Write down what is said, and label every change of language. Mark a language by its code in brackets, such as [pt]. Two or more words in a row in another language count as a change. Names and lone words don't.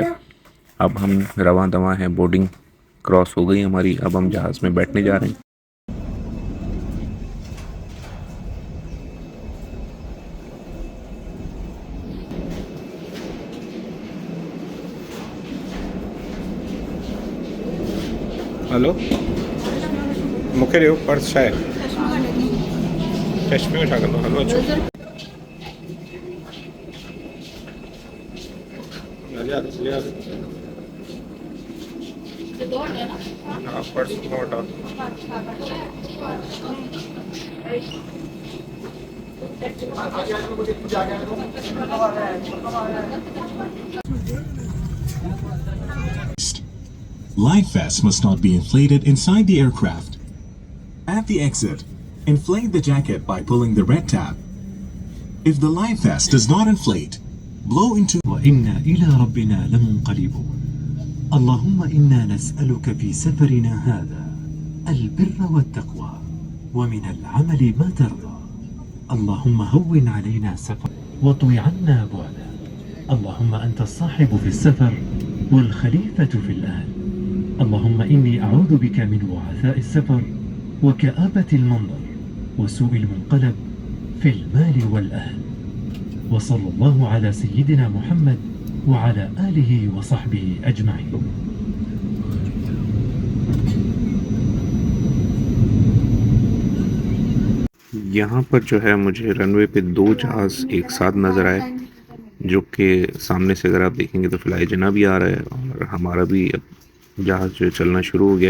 [ur] اب ہم رواں دواں ہیں، بورڈنگ کراس ہو گئی ہماری، اب ہم جہاز میں بیٹھنے جا رہے ہیں. हेलो, [sd] मूंखे ॾियो पर्स छा आहे, चश्मे में छा कंदो, हलो अचो। हाँ, पर्स खो वठा। [en] Life vests must not be inflated inside the aircraft. At the exit, inflate the jacket by pulling the red tab. If the life vest does not inflate, blow into [ar] وإنا إلى ربنا لمنقلبون. اللهم إنا نسألك في سفرنا هذا البر والتقوى ومن العمل ما ترضى. اللهم هون علينا سفر واطوي عنا بعدا. اللهم أنت الصاحب في السفر والخليفة في الأهل. اللهم إني أعوذ بك من وعثاء السفر وكآبة المنظر وسوء المنقلب في المال والأهل. وصلى الله على سيدنا محمد وعلى آله وصحبه أجمعين. [ur] یہاں پر جو ہے مجھے رن وے پہ 2 جہاز ایک ساتھ نظر آئے، جو کہ سامنے سے اگر آپ دیکھیں گے تو فلائی جناح بھی آ رہا ہے اور ہمارا بھی اب جہاز جو ہے چلنا شروع ہو گیا.